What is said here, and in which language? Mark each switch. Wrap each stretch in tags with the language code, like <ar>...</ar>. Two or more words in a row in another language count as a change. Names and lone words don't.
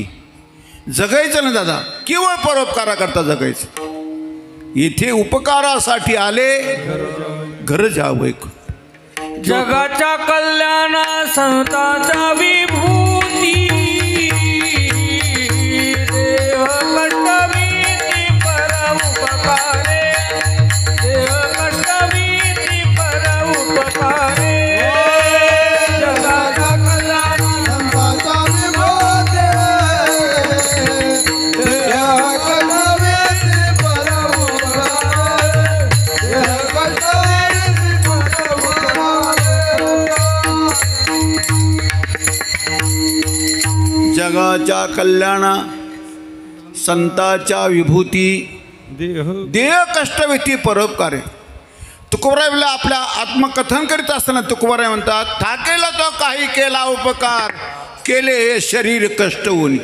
<mr>जगायचं ना दादा, केवळ परोपकारा करता जगायचं. इथे उपकारासाठी आले, घर जावं. जगाच्या कल्याणा संतांच्या विभूती, देव कष्टवीती पर उपकारे, देव कष्टवीती पर उपकारे. जगाच्या कल्याणा संतांच्या विभूती, देव कष्टवीती पर उपकारे, देव कष्टवीती पर जगाच्या कल्याणा संताच्या विभूती, देह कष्टविती परोपकारे. तुकोबाराय आपल्या आत्मकथन करीत असताना तुकोबाराय म्हणतात, ठाकेला तो काही केला उपकार, केले हे शरीर कष्ट होणी.</mr>